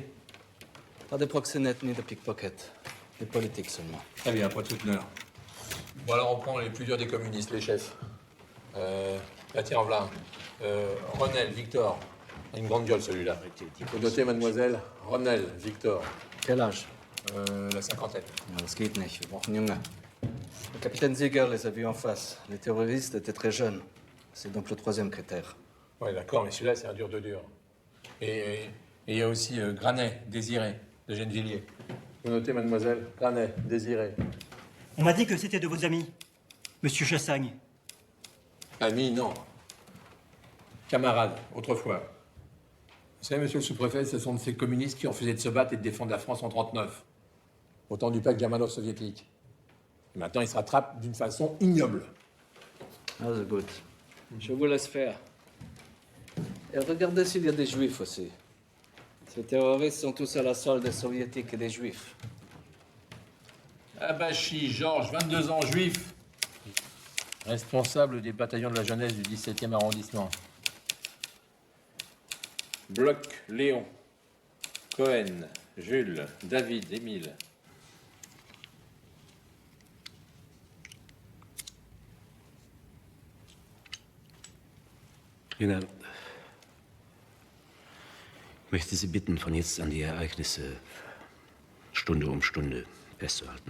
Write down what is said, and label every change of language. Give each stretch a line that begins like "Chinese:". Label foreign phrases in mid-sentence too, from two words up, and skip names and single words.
French: Pas de proxénètes ni de pickpockets. Des politiques seulement. Très bien, pas de souteneur. Bon, alors on prend les plus durs des communistes, les chefs. Tiens, voilà. Ronel, Victor. Une grande gueule, celui-là. Faut noter, mademoiselle. Ronel, Victor. Quel âge? La cinquantaine.
German: Das geht nicht. Wir brauchen Junge.
French: Le capitaine Ziegler les a vus en face. Les terroristes étaient très jeunes. C'est donc le 3e critère. Ouais, d'accord, mais celui-là, c'est un dur de dur. Et il y a aussi Granet, Désiré, de Gennevilliers. Vous notez, mademoiselle. Granet, Désiré. On m'a dit que c'était de vos amis, monsieur Chassagne. Amis, non. Camarades, autrefois. Vous savez, monsieur le sous-préfet, ce sont de ces communistes qui refusaient de se battre et de défendre la France en 1939. Au temps du pacte germano-soviétique. Et maintenant, ils se rattrapent d'une façon ignoble.
German: Also gut.
French: Je vous laisse faire. Et regardez s'il y a des juifs aussi. Ces terroristes sont tous à la solde des soviétiques et des juifs. Abachi Georges, 22 ans, juif. Responsable des bataillons de la jeunesse du 17e arrondissement. Bloch, Léon. Cohen, Jules, David, Émile.
German: Jünger, ich möchte Sie bitten, von jetzt an die Ereignisse Stunde um Stunde festzuhalten.